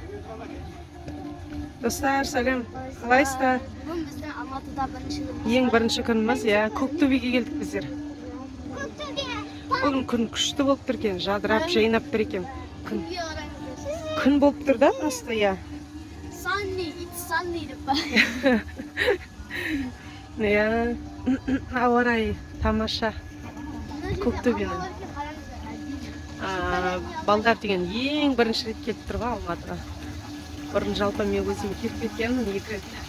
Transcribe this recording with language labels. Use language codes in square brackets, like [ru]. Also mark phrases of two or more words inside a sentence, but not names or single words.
[kk] Достар, сәлем. Қалайсыздар? Бүгін біздің Алматыда бірінші күн. Ең бірінші күніміз, Көктөбеге келдік біздер. Бүгін күн күшті болып тұр екен, жадырап, жайнап тұр екен. Күн болып тұр да, просто, [en] Sunny, it's sunny [kk] деп бар. Ауа райы тамаша. Көктөбенің. Балдар деген ең бірінші рет келіп тұр ғой Алматыға. Бұрын жалпы мен өзім келіп кеткенмін 2 рет.